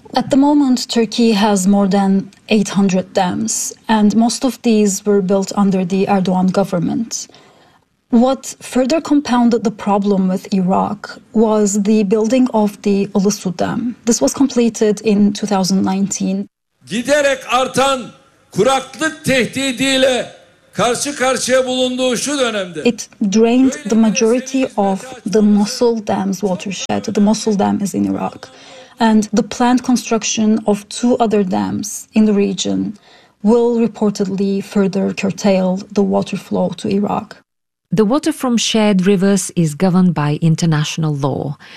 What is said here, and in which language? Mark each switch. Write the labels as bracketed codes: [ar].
[en] At the moment, Turkey has more than 800 dams, and most of these were built under the Erdogan government. What further compounded the problem with Iraq was the building of the Ulusu Dam. This was completed in 2019. [tr] Giderek artan kuraklık tehdidiyle karşı karşıya bulunduğu şu dönemde. [en] It drained the majority of the Mosul Dam's watershed. The Mosul Dam is in Iraq. And the planned construction of two other dams in the region will reportedly further curtail the water flow to Iraq. The water from shared rivers is governed by international law.